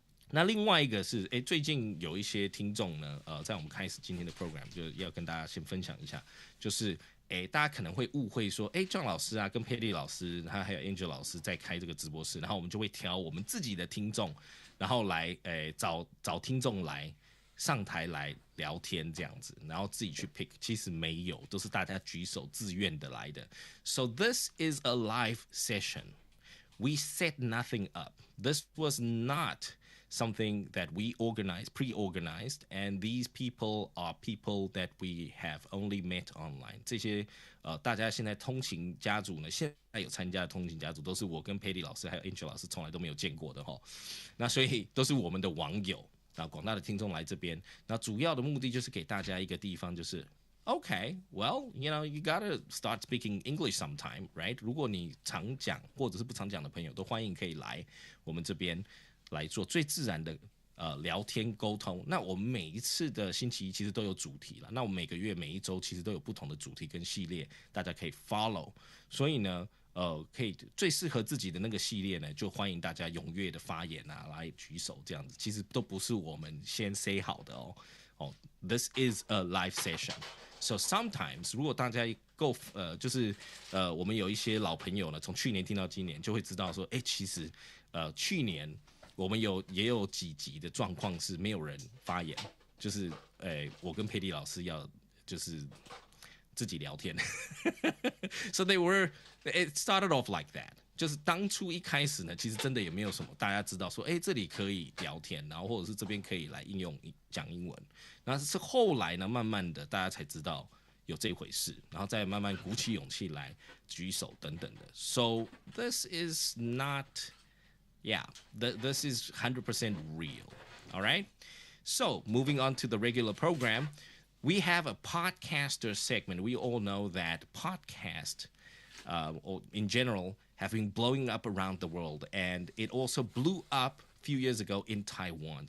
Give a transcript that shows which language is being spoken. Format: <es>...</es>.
<zh>那另外一个是，最近有一些听众呢，在我们开始今天的 program 就要跟大家先分享一下，就是大家可能会误会说，John 老师啊，跟 Petty 老师，还有 Angel 老师在开这个直播室，然后我们就会挑我们自己的听众，然后来找听众来上台来聊天这样子，然后自己去 pick， 其实没有，都是大家举手自愿的来的。</zh> <en>So this is a live session. We set nothing up. This was not something that we pre-organized, and these people are people that we have only met online.</en> <zh>这些大家现在通勤家族呢，现在有参加的通勤家族，都是我跟 Petty 老师还有 Angel 老师从来都没有见过的那所以都是我们的网友，那广大的听众来这边，那主要的目的就是给大家一个地方，就是。</zh> <en>Okay, well, you gotta start speaking English sometime, right?</en> <zh>如果你常讲或者是不常讲的朋友，都欢迎可以来我们这边来做最自然的聊天沟通。那我们每一次的星期一其实都有主题了，那我们每个月每一周其实都有不同的主题跟系列，大家可以 follow。所以呢，可以最适合自己的那个系列呢，就欢迎大家踊跃的发言啊，来举手这样子。其实都不是我们先 say 好的哦。</zh> <en>This is a live session. So sometimes</en> <zh>如果大家够就是我们有一些老朋友呢，从去年听到今年，就会知道说，其实去年我们也有几集的状况是没有人发言，就是我跟佩蒂老师要就是自己聊天。</zh> <en>So it started off like that.</en> <zh>就是当初一开始呢，其实真的也没有什么大家知道说，这里可以聊天，然后或者是这边可以来应用讲英文。然后是后来呢，慢慢的大家才知道有这回事，然后再慢慢鼓起勇气来举手等等的。</zh> <en>So this is not, yeah, this is 100% real. All right. So moving on to the regular program, we have a podcaster segment. We all know that podcast, or in general, have been blowing up around the world, and it also blew up a few years ago in Taiwan.</en>